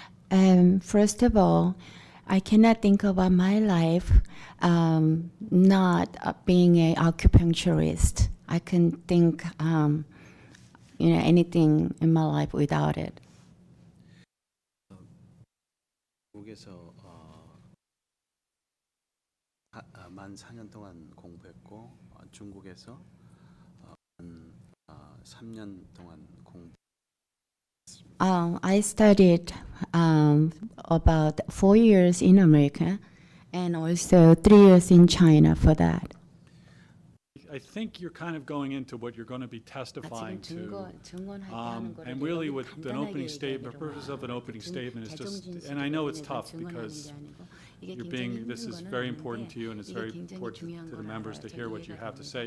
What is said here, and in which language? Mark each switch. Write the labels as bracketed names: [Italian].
[English] First of all, I cannot think about my life not being an acupuncturist. I couldn't think, anything in my life without it. [Korean] 미국에서 만 4년 동안 공부했고 중국에서 한 3년 동안 공부. [English] I studied about 4 years in America and also 3 years in China for that. I think you're kind of going into what you're going to be testifying to. And really what an opening statement, the purpose of an opening statement is just, and I know it's tough because this is very important to you and it's very important to the members to hear what you have to say.